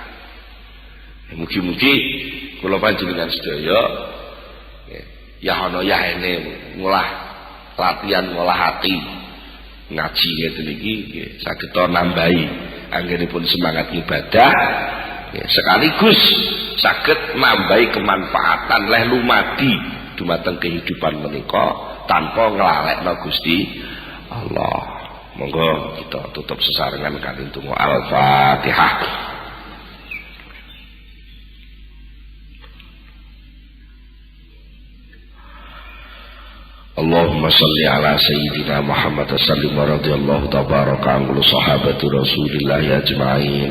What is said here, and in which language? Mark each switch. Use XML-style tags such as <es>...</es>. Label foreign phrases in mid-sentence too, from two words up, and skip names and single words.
<jv>Mugi-mugi kula panjenengan sedaya ya ana yaene ngolah latihan ngolah hati ngaji ngeten iki saged nambahi anggenipun semangat ibadah sekaligus saged nambahi kemanfaatan leh lumadi dumateng kehidupan menika tanpa nglalekno Gusti Allah. Monggo kita tutup sesarengan kalian tunggu Al-Fatihah.</jv> <ar>اللهم صل على سيدنا محمد سلم ورضي الله تبارك عنه صحابة رسول الله أجمعين.</ar>